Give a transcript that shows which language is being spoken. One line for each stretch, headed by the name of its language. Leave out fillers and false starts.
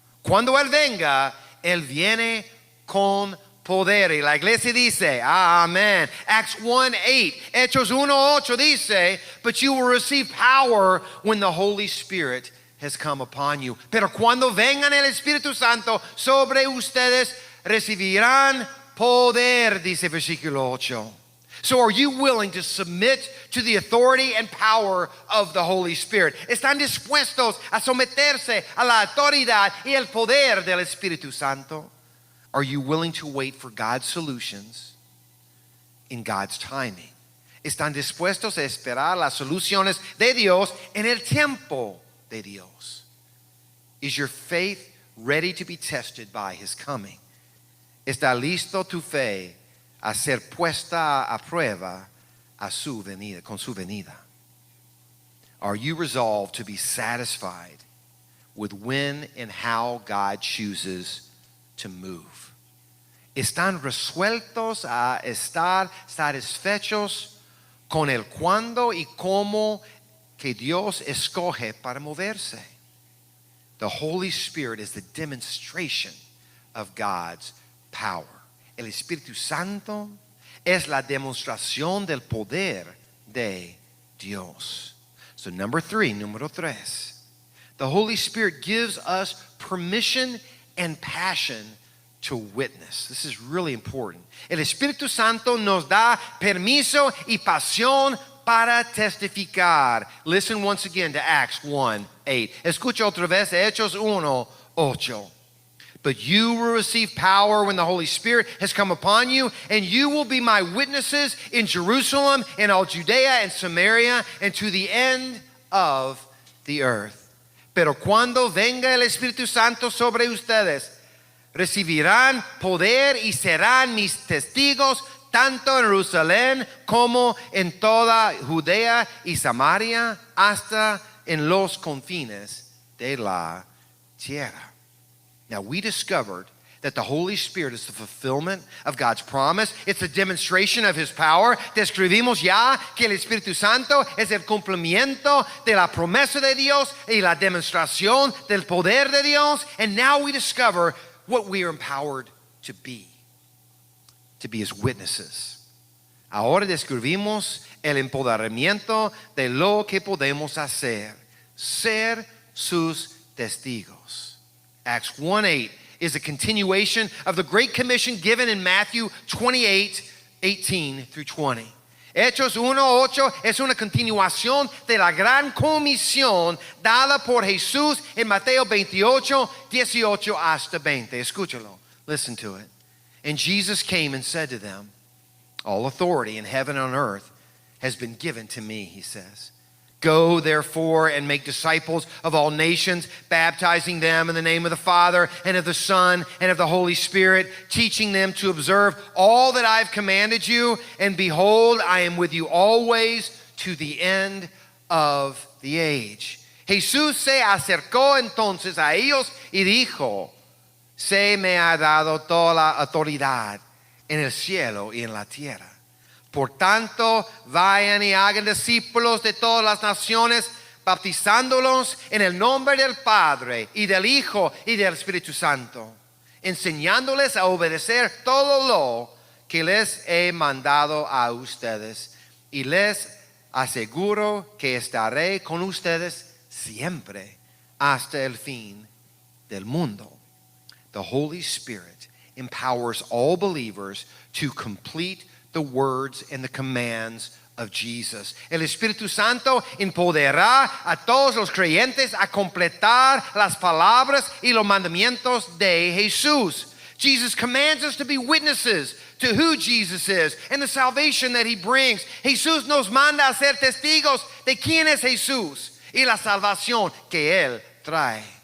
Spanish: Cuando él venga, él viene con poder. Y la iglesia dice, amén.
English: Acts 1:8,
Spanish: Hechos 1:8 dice,
English: but you will receive power when the Holy Spirit has come upon you.
Spanish: Pero cuando vengan el Espíritu Santo sobre ustedes, recibirán poder, dice versículo 8.
English: So are you willing to submit to the authority and power of the Holy Spirit?
Spanish: ¿Están dispuestos a someterse a la autoridad y el poder del Espíritu Santo?
English: Are you willing to wait for God's solutions in God's timing?
Spanish: ¿Están dispuestos a esperar las soluciones de Dios en el tiempo de Dios?
English: Is your faith ready to be tested by his coming?
Spanish: ¿Está listo tu fe a ser puesta a prueba a su venida, con su venida?
English: Are you resolved to be satisfied with when and how God chooses to move?
Spanish: ¿Están resueltos a estar satisfechos con el cuándo y cómo que Dios escoge para moverse?
English: The Holy Spirit is the demonstration of God's power.
Spanish: El Espíritu Santo es la demostración del poder de Dios.
English: So número 3, the Holy Spirit gives us permission and passion to witness. This is really important.
Spanish: El Espíritu Santo nos da permiso y pasión para testificar.
English: Listen once again to Acts 1:8.
Spanish: Escucha otra vez Hechos 1:8.
English: But you will receive power when the Holy Spirit has come upon you, and you will be my witnesses in Jerusalem, in all Judea and Samaria, and to the end of the earth.
Spanish: Pero cuando venga el Espíritu Santo sobre ustedes, recibirán poder y serán mis testigos tanto en Jerusalén como en toda Judea y Samaria, hasta en los confines de la tierra.
English: Now, we discovered that the Holy Spirit is the fulfillment of God's promise. It's a demonstration of his power.
Spanish: Describimos ya que el Espíritu Santo es el cumplimiento de la promesa de Dios y la demostración del poder de Dios.
English: And now we discover what we are empowered to be his witnesses.
Spanish: Ahora descubrimos el empoderamiento de lo que podemos hacer, ser sus testigos.
English: Acts 1:8 is a continuation of the Great Commission given in Matthew 28:18 through 20.
Spanish: Hechos 1:8 es una continuación de la gran comisión dada por Jesús en Mateo 28:18 hasta 20. Escúchalo.
English: Listen to it. And Jesus came and said to them, all authority in heaven and on earth has been given to me, he says. Go, therefore, and make disciples of all nations, baptizing them in the name of the Father and of the Son and of the Holy Spirit, teaching them to observe all that I've commanded you. And behold, I am with you always to the end of the age.
Spanish: Jesús se acercó entonces a ellos y dijo, se me ha dado toda la autoridad en el cielo y en la tierra. Por tanto, vayan y hagan discípulos de todas las naciones, bautizándolos en el nombre del Padre y del Hijo y del Espíritu Santo, enseñándoles a obedecer todo lo que les he mandado a ustedes. Y les aseguro que estaré con ustedes siempre hasta el fin del mundo.
English: The Holy Spirit empowers all believers to complete the words and the commands of Jesus.
Spanish: El Espíritu Santo empoderará a todos los creyentes a completar las palabras y los mandamientos de Jesús.
English: Jesus commands us to be witnesses to who Jesus is and the salvation that he brings.
Spanish: Jesús nos manda a ser testigos de quién es Jesús y la salvación que él trae.